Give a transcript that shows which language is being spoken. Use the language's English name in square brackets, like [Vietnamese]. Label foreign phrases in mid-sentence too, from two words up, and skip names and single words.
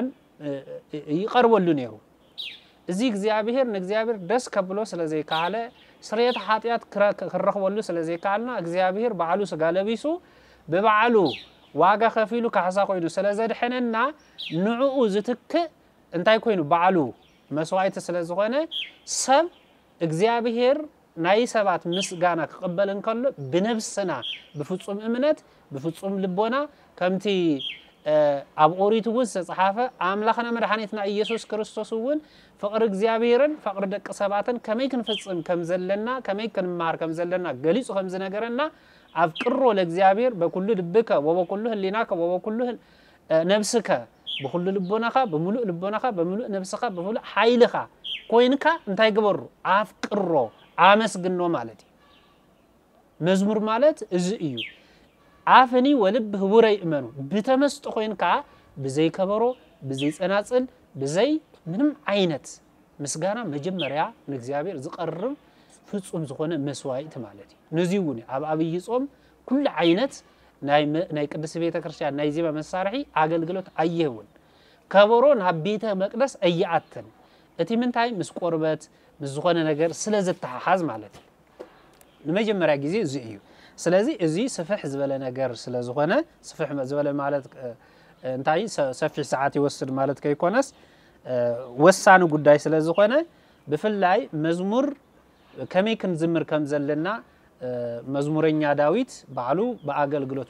[Tigrinya] ይቀርበሉ ነይሩ እዚ እግዚአብሔር ንእግዚአብሔር ደስ ከብሎ ስለዘይካለ ስርየት ኃጢያት ክረኽበሉ ስለዘይካልና እግዚአብሔር በዓሉ ስጋ ለቢሱ በበዓሉ ዋጋ ከፊሉ ካሕሳ ኮይኑ ስለዘድሐነና ንዑኡ ዝትክእ እንታይ ኮይኑ በዓሉ መስዋዕት ስለዝኾነ ሰብ እግዚአብሔር ናይ ሰባት ምስጋና ክቅበል እንከሎ ብነፍስና ብፍጹም እምነት ብፍጹም ልቦና ከምቲ ኣብ ኦሪት ውስጥ ተጻሓፈ አምላኽና መድኃኒትና ኢየሱስ ክርስቶስ እውን ፍቅር እግዚአብሔርን ፍቅር ደቂ ሰባትን ከመይ ክንፍጽም ከም ዘለና ከመይ ክንማር ከም ዘለና ገሊጹ ከም ዝነገረና [Geez] አፍቅሮ ለእግዚአብሔር በኩሉ ልብከ ወበኩሉ ህሊናከ ወበኩሉ ነፍስከ [Tigrinya] በኩሉ ልቦናኻ በሙሉእ ልቦናኻ በሙሉእ ነፍስኻ በሙሉእ ኃይልኻ ኮይንካ እንታይ ግበሩ አፍቅሮ አመስግኖ ማለት መዝሙር ማለት እዚ እዩ አፍኒ ወልብ ህቡረይ እመኑ በተመስጦ ኮይንካ በዘይ ከበሮ በዘይ ጸናጽል በዘይ ምንም አይነት ምስጋና መጀመሪያ ለእግዚአብሔር ዝቀርብ ፍጹም ዝኾነ መስዋዕት ማለት ነዚውን ኣብ አብይ ጾም ኩሉ አይነት ናይ ቅዱስ ቤተ ክርስቲያን ናይ ዜማ መሳርሒ አገልግሎት አይየውን ከበሮ ናብ ቤተ መቅደስ አይአተን እቲ ምንታይ ምስ ቆርበት ምስ ዝኾነ ነገር ስለዘተሓሓዝ ማለት ለመጀመሪያ ጊዜ እዚ እዩ ስለዚህ እዚ ስፍሕ ዝበለ ነገር ስለዝኾነ ስፍሕ ዝበለ ማለት እንታይ ሰፊሕ ሰዓት ይወስድ ማለት ከይኮነስ ወሳኑ ጉዳይ ስለዝኾነ ብፍላይ መዝሙር ከመይ ክንዝምር ከም ዘለና መዝሙረኛ ዳዊት ባዕሉ በአገልግሎት